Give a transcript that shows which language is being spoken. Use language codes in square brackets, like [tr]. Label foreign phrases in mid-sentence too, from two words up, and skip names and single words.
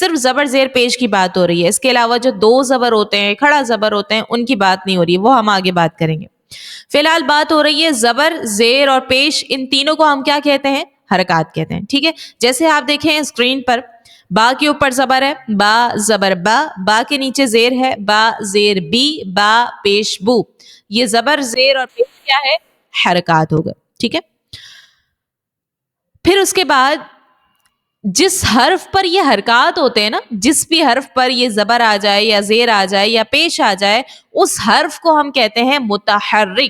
[ur] صرف زبر، زیر، پیش کی بات ہو رہی ہے، اس کے علاوہ جو دو زبر ہوتے ہیں، کھڑا زبر ہوتے ہیں، ان کی بات نہیں ہو رہی ہے، وہ ہم آگے بات کریں گے۔ فی الحال بات ہو رہی ہے زبر، زیر اور پیش، ان تینوں کو ہم کیا کہتے ہیں؟ حرکات کہتے ہیں۔ ٹھیک ہے، جیسے آپ دیکھیں اسکرین پر، با کے اوپر زبر ہے، با زبر با، با کے نیچے زیر ہے، با زیر بی، با پیش بو۔ یہ زبر، زیر اور پیش کیا ہے؟ حرکات ہوگا۔ ٹھیک ہے، پھر اس کے بعد جس حرف پر یہ حرکات ہوتے ہیں نا، جس بھی حرف پر یہ زبر آ جائے یا زیر آ جائے یا پیش آ جائے، اس حرف کو ہم کہتے ہیں متحرک۔